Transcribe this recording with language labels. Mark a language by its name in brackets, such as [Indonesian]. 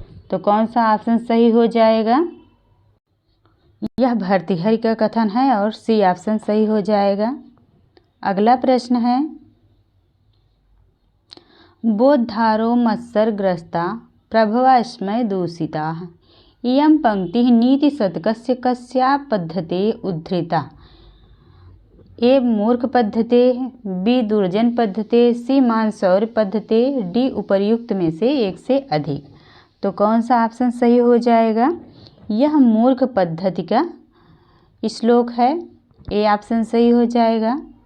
[Hindi] तो कौन सा ऑप्शन सही हो जाएगा? यह भर्तृहरि का कथन है और सी ऑप्शन सही हो जाएगा। अगला प्रश्न है, [Sanskrit] बोद्धारो मत्सरग्रस्ता प्रभवास्मै दूषिताः। इयं पंक्तिः नीतिशतकस्य कस्या पद्धतेः उद्धृता? ए मूर्ख पद्धतेः, बी दुर्जन पद्धतेः, सी मानसौर्य पद्धतेः, डी [Hindi] उपर्युक्त में से एक से अधिक। तो कौन सा ऑप्शन सही हो जाएगा? यह मूर्ख पद्धति का श्लोक है। ए ऑप्शन सही हो जाएगा।